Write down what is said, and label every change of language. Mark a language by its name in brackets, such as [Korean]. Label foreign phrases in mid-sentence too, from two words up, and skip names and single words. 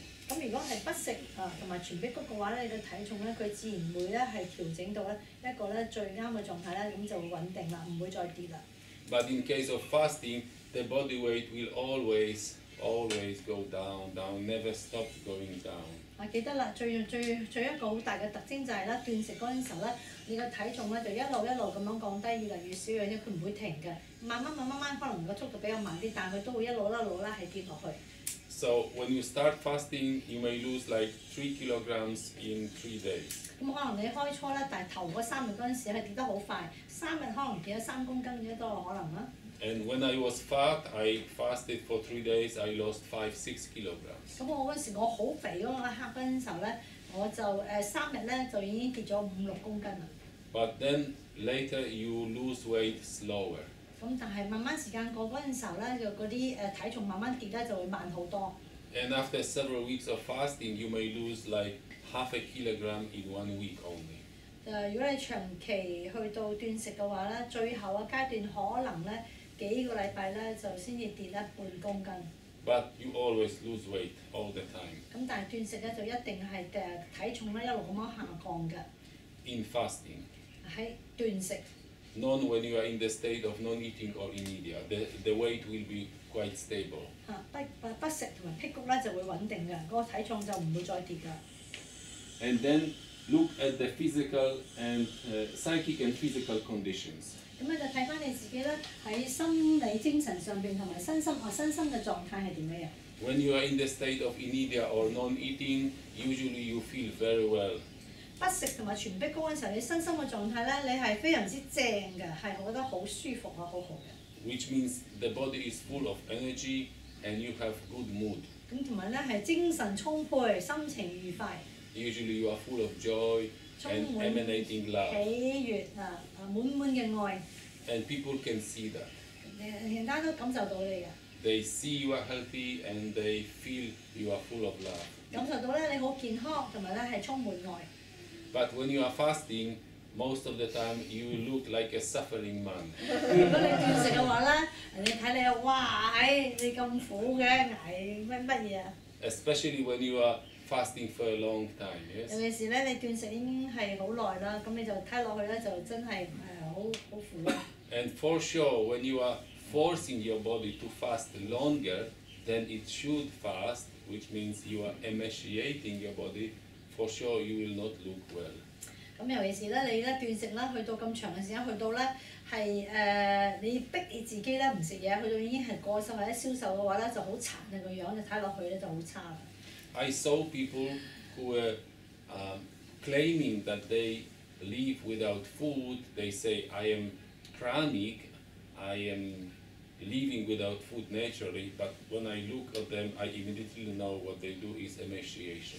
[Cantonese] 咁如果係不食同埋全逼谷嘅話咧，你嘅體重咧佢自然會咧係調整到咧一個咧最啱嘅狀態咧，咁就會穩定啦，唔會再跌啦。 [English] But in case of fasting, the body weight will always go down, never stop going down. [Cantonese] 記得啦，最一個好大嘅特徵就係咧，斷食嗰陣時候咧，你個體重咧就一路咁樣降低，越嚟越少嘅啫，佢唔會停嘅，慢慢可能個速度比較慢啲，但係佢都會一路咧係跌落去。 [English] So when you start fasting, you may lose like 3 kilograms in 3 days. [Cantonese] 咁可能你開初咧，但係頭嗰3日嗰陣時係跌得好快，3日可能跌咗3公斤嘅都有可能啦。 [English] And when I was fat, I fasted for 3 days. I lost 5-6 kilograms. [Cantonese] 咁我嗰時我好肥嗰刻嗰陣時候咧，我就3日咧就已經跌咗5-6公斤啦。 [English] But then later you lose weight slower. [Cantonese] 咁但係慢慢時間過嗰陣時候咧，就嗰啲體重慢慢跌咧就會慢好多。 [English] And after several weeks of fasting, you may lose like half a kilogram in 1 week only. [Cantonese] 如果你長期去到斷食嘅話咧，最後嘅階段可能咧幾個禮拜咧就先至跌咧半公斤。 [English] But you always lose weight all the time. [Cantonese] 咁但係斷食咧就一定係體重咧一路咁樣下降嘅。 [English] In fasting. [Cantonese] 喺斷食。 [English] None when you are in the state of non-eating or inertia. The weight will be quite stable. [Cantonese] 不食同埋辟谷咧就會穩定嘅，嗰個體重就唔會再跌㗎。 [English] And then look at the physical and psychic and physical conditions. [Cantonese] 咁咧就睇翻你自己咧喺心理、精神上邊同埋身心嘅狀態係點樣樣。 [English] When you are in the state of inertia or non-eating, usually you feel very well. [Cantonese] 不食同埋全逼谷嗰陣時候，你身心嘅狀態咧，你係非常之正嘅，係覺得好舒服啊，好好嘅。 [English] Which means the body is full of energy and you have good mood. [Cantonese] 咁同埋咧係精神充沛，心情愉快。 [English] Usually you are full of joy and emanating love. [Cantonese] 喜悅滿嘅愛。 [English] And people can see that. [Cantonese] 人家都感受到你嘅。 [English] They see you are healthy and they feel you are full of love. [Cantonese] 感受到咧你好健康，同埋咧係充滿愛。 [English] But when you are fasting, most of the time you look like a suffering man. [Cantonese] 如果你斷食嘅話咧，人哋睇你哇，你咁苦嘅，捱乜嘢啊 [English] ？Especially when you are fasting for a long time, yes. [Cantonese] 尤其是咧，你斷食已經係好耐啦，咁你就睇落去咧就真係好苦啦。 [English] And for sure, when you are forcing your body to fast longer than it should fast, which means you are emaciating your body. For sure, you will not look well. [Cantonese] 咁尤其是咧，你咧斷食啦，去到咁長嘅時間，去到咧係你逼你自己咧唔食嘢，去到已經係過瘦或者消瘦嘅話咧，就好殘嘅個樣，你睇落去咧就好差啦。 [English] I saw people who were claiming that they live without food. They say, I am pranic, I am living without food naturally, but when I look at them, I immediately know what they do is emaciation.